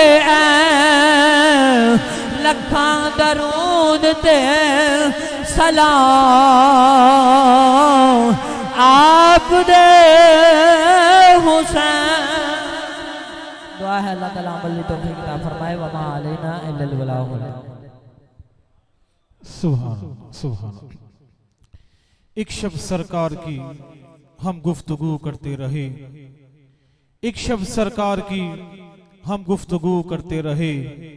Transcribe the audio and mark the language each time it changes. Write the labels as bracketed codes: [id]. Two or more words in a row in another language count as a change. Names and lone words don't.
[pa] عین لکھاں درود تے سلام آپ دے حسین. [ur] دعا ہے اللہ تعالیٰ عمل کی توفیق عطا فرمائے [ar] و ما علينا إلا البلاغ. سبحان سبحان. [ur] ایک شبد سرکار کی ہم گفتگو کرتے رہے ایک شبد سرکار کی ہم گفتگو کرتے رہے